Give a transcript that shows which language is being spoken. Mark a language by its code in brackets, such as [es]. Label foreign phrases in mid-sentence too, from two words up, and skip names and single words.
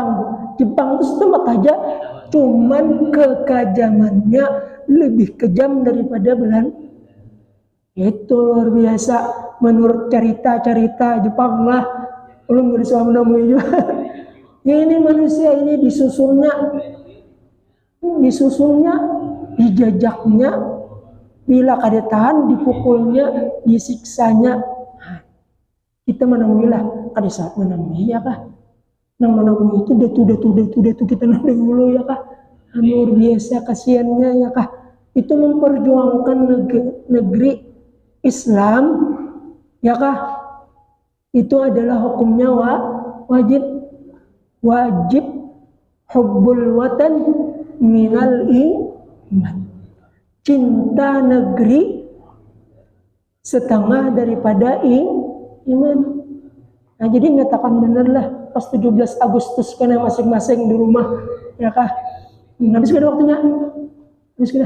[id] Jepang itu setempat aja, cuman kekajamannya lebih kejam daripada Belanda. Itu luar biasa menurut cerita-cerita Jepang lah. Belum bisa menemui juga. Ini manusia ini disusulnya, [bjn] dijajaknya, bila kada tahan, dipukulnya, disiksanya. Kita menemuilah, kada saat menemui ya kah? Nang menemui itu datu kita nang dulu ya kah? Luar biasa kasihannya ya kah? Itu memperjuangkan negeri Islam ya kah? [id] Itu adalah hukumnya wajib [ar] حب الوطن من الإيمان. [id] Cinta negeri setengah daripada iman. [bjn] Nah, jadi nyatakan benar lah pas 17 Agustus kena masing-masing di rumah, ya kah? Habis sudah waktunya. Habis sudah.